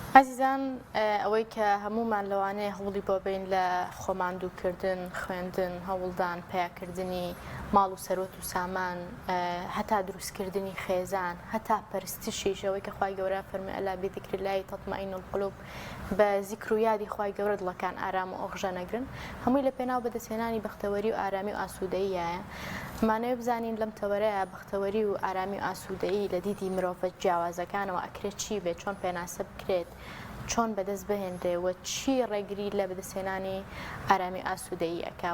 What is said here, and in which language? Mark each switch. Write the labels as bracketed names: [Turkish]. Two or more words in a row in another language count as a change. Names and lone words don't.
[Central Kurdish] عزیزان ئەوەی کە هەمومان لەوانەیە هەوڵی بۆ بین لە خۆماندووکردن، خوێندن، هەوڵدان، پیاکردنی ماڵ و سەرۆت و سامان، هەتا دروستکردنی خێزان، هەتا پەرستشیش ئەوەی کە خوای گەورە فەرمێ [Arabic] ئەلا بذکر الله تطمئن القلوب، [Central Kurdish] بە زیکر و یادی خوای گەورە دڵەکان ئارام و ئۆخژە نەگرن، هەمووی لە پێناو بەدەستهێنانی بەختەوەری و ئارامی و ئاسوودەییایە. مانەوێ بزانین لەم تەوەرەیە بەختەوەری و ئارامی و ئاسوودەیی لە دیدی مرۆڤ جیاوازەکانەوە ئەکرێت چی بێت، چۆن پێناسە بکرێت، چۆن بەدەست بهێنرێەوە، چی ڕێگری لە بەدەستهێنانی ئارامی ئاسوودەیی ئەکا.